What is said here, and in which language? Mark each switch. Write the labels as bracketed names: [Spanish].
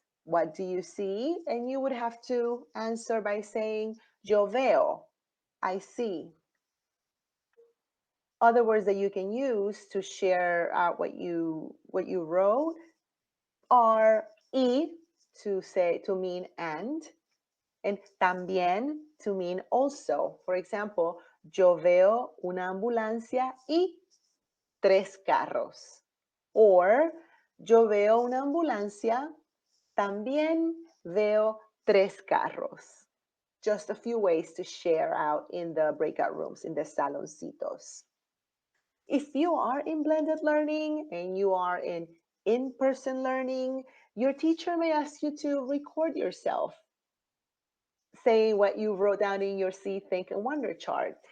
[English] What do you see? And you would have to answer by saying, [Spanish] Yo veo, [English] I see. Other words that you can use to share out what you wrote are y, to mean and también to mean also. For example, [Spanish] yo veo una ambulancia y 3 carros. Or yo veo una ambulancia, también veo 3 carros. [English] Just a few ways to share out in the breakout rooms, in the saloncitos. If you are in blended learning and you are in-person learning, your teacher may ask you to record yourself saying what you wrote down in your See, Think, and Wonder chart.